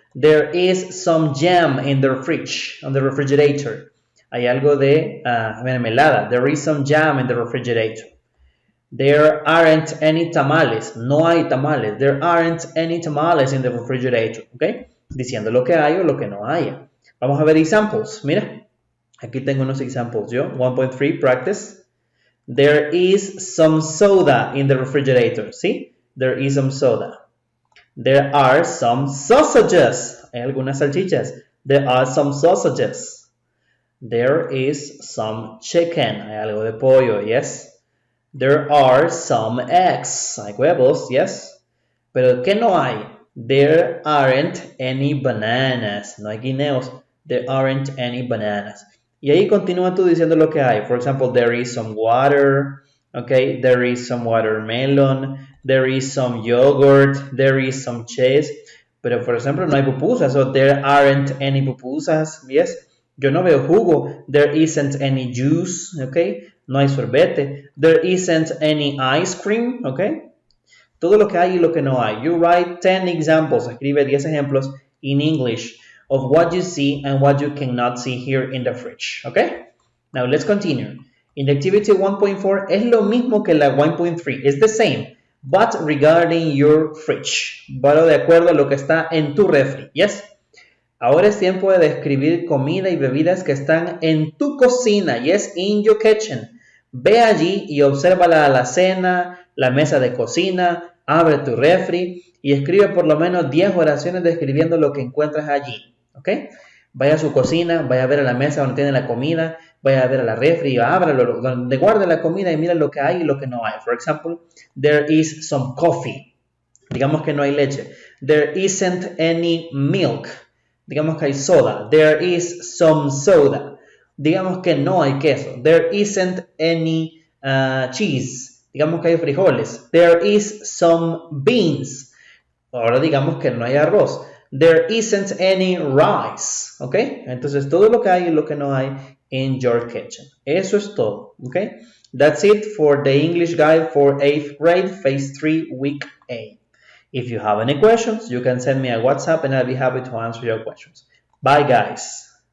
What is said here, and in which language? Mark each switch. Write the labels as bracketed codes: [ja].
[en] There is some jam in the fridge, on the refrigerator. [es] Hay algo de mermelada. [en] There is some jam in the refrigerator. There aren't any tamales. [es] No hay tamales. [en] There aren't any tamales in the refrigerator. ¿Ok? [es] Diciendo lo que hay o lo que no haya. Vamos a ver examples. Mira, aquí tengo unos examples yo. [en] 1.3, practice. There is some soda in the refrigerator. ¿Sí? There is some soda. There are some sausages. [es] Hay algunas salchichas. [en] There are some sausages. There is some chicken. [es] Hay algo de pollo. [en] Yes. There are some eggs. [es] Hay huevos, yes. Pero ¿qué no hay? [en] There aren't any bananas. [es] No hay guineos. [en] There aren't any bananas. [es] Y ahí continúa tú diciendo lo que hay. [en] For example, there is some water. Okay, there is some watermelon. There is some yogurt. There is some cheese. [es] Pero, por ejemplo, no hay pupusas. [en] So there aren't any pupusas. Yes. [es] Yo no veo jugo. [en] There isn't any juice. Okay. [es] No hay sorbete. [en] There isn't any ice cream, ¿ok? [es] Todo lo que hay y lo que no hay. [en] You write 10 examples, [es] escribe 10 ejemplos [en] in English of what you see and what you cannot see here in the fridge, ¿ok? Now let's continue. In the activity [es] 1.4 es lo mismo que la 1.3, [en] it's the same, but regarding your fridge, [es] pero de acuerdo a lo que está en tu refri, yes? Ahora es tiempo de describir comida y bebidas que están en tu cocina, yes, [en] in your kitchen. [es] Ve allí y observa la alacena, la mesa de cocina, abre tu refri y escribe por lo menos 10 oraciones describiendo lo que encuentras allí, ¿ok? Vaya a su cocina, vaya a ver a la mesa donde tiene la comida, vaya a ver a la refri, ábralo, donde guarde la comida y mira lo que hay y lo que no hay. [en] For example, there is some coffee. [es] Digamos que no hay leche. [en] There isn't any milk. [es] Digamos que hay soda. [en] There is some soda. [es] Digamos que no hay queso. [en] There isn't any cheese. [es] Digamos que hay frijoles. [en] There is some beans. [es] Ahora digamos que no hay arroz. [en] There isn't any rice. [es] ¿Ok? Entonces todo lo que hay y lo que no hay [en] in your kitchen. [es] Eso es todo. ¿Ok? [en] That's it for the English guide for 8th grade, Phase 3, Week 8. If you have any questions, you can send me a WhatsApp and I'll be happy to answer your questions. Bye, guys.